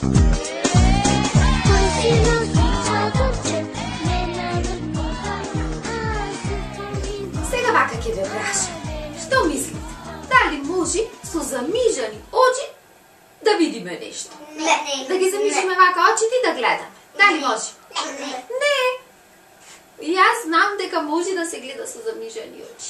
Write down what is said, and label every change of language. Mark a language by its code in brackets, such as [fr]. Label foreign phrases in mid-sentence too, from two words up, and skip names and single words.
[mk] Који си носи чадорче, не наврнува, а су поминува. Сега вака ќе ве прашам, што мислите? Дали може со замижани очи да видиме нешто? Не. Да ги замижиме вака очите и да гледаме? Дали може? Не. Јас знам дека може да се гледа со замижани очи.